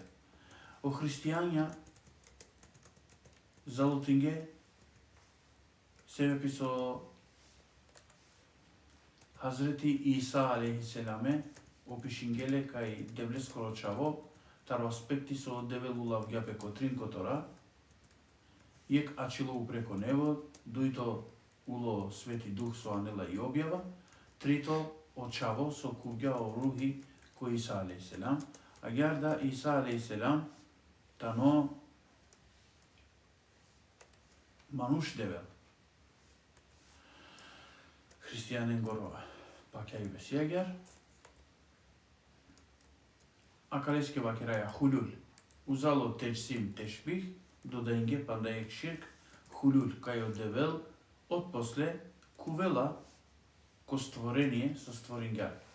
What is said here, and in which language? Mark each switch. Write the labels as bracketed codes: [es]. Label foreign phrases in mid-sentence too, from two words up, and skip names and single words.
[rom] О христијања, залутинге, себе писо Хазрети Иса алейхиселаме, опишингеле кај девлескоро чаво, таро аспекти со девел улав гјапе ко тринкотора, јек ачило упреко него, дујто уло Свети Дух со анела и објава, трито очаво со куѓа о рухи кој Иса алейхиселам, а гјарда Иса алейхиселам тано мануш девел. Христијанин горова, паќа и бесијагјар, акалеске вакераја хулюл, узало [tr] tecsim teşbih, [rom] додајнге пандаек ширк, хулюл кај девел, од после кувела ко створение со створинга.